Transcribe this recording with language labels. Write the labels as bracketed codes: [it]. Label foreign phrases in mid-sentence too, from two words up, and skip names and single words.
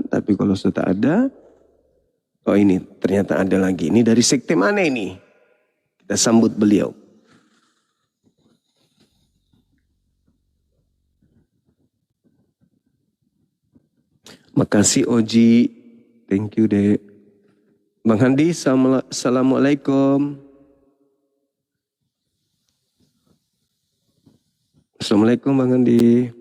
[id] Tapi kalau sudah ada, oh ini ternyata ada lagi. Ini dari sekte mana ini? Kita sambut beliau. Makasih Oji, [en] thank you [id] Dek. Bang Handi, assalamualaikum. Assalamualaikum Bang Handi.